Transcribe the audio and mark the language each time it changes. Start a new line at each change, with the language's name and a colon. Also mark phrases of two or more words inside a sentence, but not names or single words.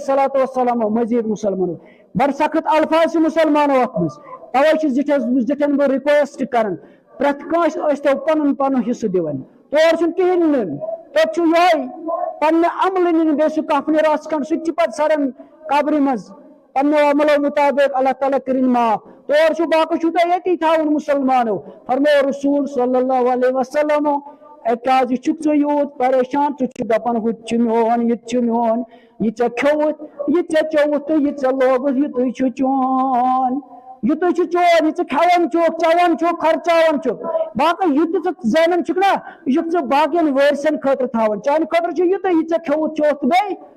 Arabic: الصلوۃ والسلام
Kashmiri: مزیٖد مُسلمانو بڑٕ سخت الفاظ چھِ مُسلمانو اتھ منٛز توے چھِ زِٹھٮ۪ن بہٕ رِکویسٹ کران پرٛٮ۪تھ کٲنٛسہِ ٲسۍ تو پنُن پنُن حصہٕ دِوان تور چھُنہٕ کِہیٖنۍ نیُن توٚت چھُ یِہوٚے پننہِ عملہٕ نِنۍ بیٚیہِ سُہ کفنہِ رژھ کھنٛڈ سُہ تہِ چھُ پتہٕ سڑان قبرِ منٛز پننیو عملو مُطابق اللہ تعالیٰ کٔرِنۍ معاف تور چھُ باقٕے چھُو تۄہہِ ییٚتی تھاوُن مُسلمانو فرموو رسول
Arabic: صلی اللہ علیہ وسلم
Kashmiri: اے کیازِ چھُکھ ژٕ یوٗت پریشان ژٕ چھُکھ دپان ہُہ تہِ چھُ میون یہِ تہِ چھُ میون یہِ ژےٚ کھیوٚوُتھ یہِ ژےٚ چوٚوُتھ تہٕ یہِ ژےٚ لوگُتھ یِتُے چھُ چون یِتُے چھُ چون یہِ ژٕ کھٮ۪وان چھُکھ چٮ۪وان چھُکھ خرچاوان چھُکھ باقٕے یہِ تہِ ژٕ زینان چھُکھ نا یہِ چھُکھ ژٕ باقین وٲرثن خٲطرٕ تھاوان چانہِ خٲطرٕ چھُ یِتُے یہِ ژےٚ کھیوٚوُتھ چوٚتھ بیٚیہِ